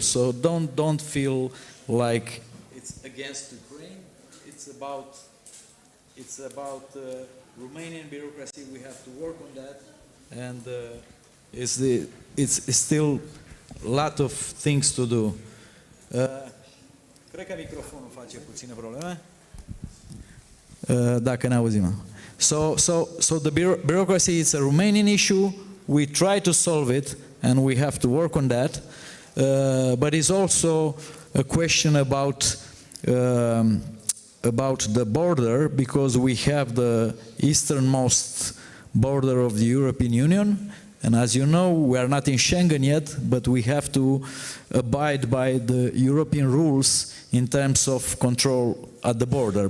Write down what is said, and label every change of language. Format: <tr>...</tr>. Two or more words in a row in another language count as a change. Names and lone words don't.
<en>So don't feel like it's against Ukraine. It's about Romanian bureaucracy. We have to work on that, and it's still a lot of things to do.</en> <ro>Cred că microfonul face puține probleme. Dacă ne auzim.</ro> <en>So the bureaucracy is a Romanian issue. We try to solve it, and we have to work on that. But it's also a question about the border, because we have the easternmost border of the European Union, and as you know, we are not in Schengen yet, but we have to abide by the European rules in terms of control at the border.</en>